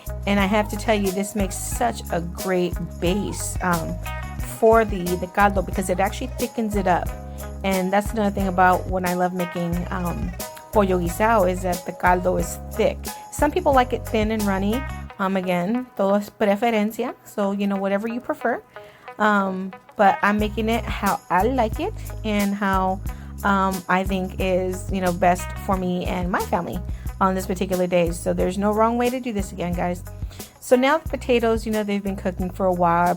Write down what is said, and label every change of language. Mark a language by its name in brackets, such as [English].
[English] And I have to tell you, this makes such a great base for the caldo, because it actually thickens it up. And that's another thing about when I love making pollo guisado, is that the caldo is thick. Some people like it thin and runny. [Spanish] Again, todo es preferencia. [English] So, you know, whatever you prefer. But I'm making it how I like it, and how I think is, you know, best for me and my family on this particular day. So there's no wrong way to do this again, guys. So now the potatoes, you know, they've been cooking for a while.